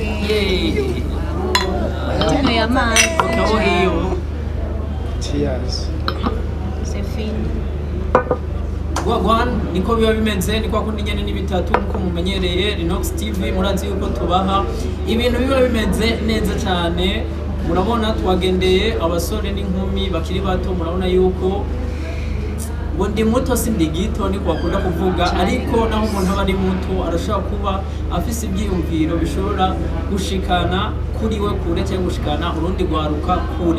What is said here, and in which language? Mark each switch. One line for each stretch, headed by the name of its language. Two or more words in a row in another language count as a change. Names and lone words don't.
Rundi: Yay. Tunywe amazi. Ukabo hiyo.
English: Cheers.
French: C'est fini.
Rundi: Wagwan niko biba bimeze niko kundi nyene ni bitatu nko mumenyereye Rinox TV murazi yuko tubaha ibintu biba bimeze neza cyane. Murabona twagendeye abasore n'inkumi bakiri bato, murabona yuko ngo ndi muto sindi gito niko bakunda kuvuga, ariko naho umuntu aba ari muto arashobora kuba afise ibyiyumviro bishobora gushikana kuri we kure cyangwa gushikana urundi gwaruka kure.